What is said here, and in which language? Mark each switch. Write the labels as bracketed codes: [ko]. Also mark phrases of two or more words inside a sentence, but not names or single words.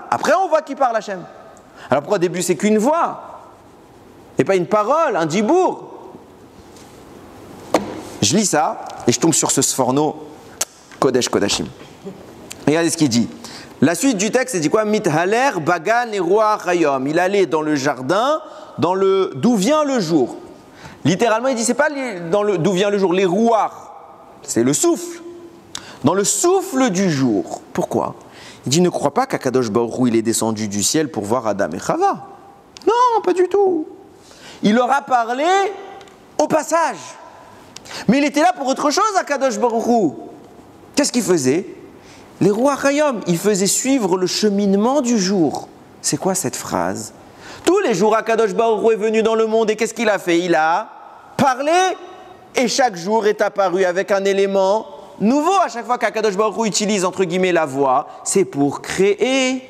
[fr] Après, on voit qu'il parle, Hachem. Alors pourquoi au début, c'est qu'une voix? Et pas une parole, un dibour? Je lis ça et je tombe sur ce sforno Kodesh Kodashim. Regardez ce qu'il dit. La suite du texte, c'est dit quoi? [he] מתהלך בגן את רוח היום. [fr] Il allait dans le jardin, d'où vient le jour. Littéralement, il dit c'est pas d'où vient le jour, les ruach, c'est le souffle. Dans le souffle du jour. Pourquoi? Il dit ne crois pas qu'Akadosh Baruch Hu, il est descendu du ciel pour voir Adam et Chava. Non, pas du tout. Il leur a parlé au passage. Mais il était là pour autre chose, Akadosh Baruch Hu. Qu'est-ce qu'il faisait? Les [he] רוח היום, [fr] il faisait suivre le cheminement du jour. C'est quoi cette phrase? Tous les jours, Akadosh Baruch Hu est venu dans le monde et qu'est-ce qu'il a fait? Il a parlé et chaque jour est apparu avec un élément nouveau. À chaque fois qu'Akadosh Baruch Hu utilise entre guillemets la voix, c'est pour créer.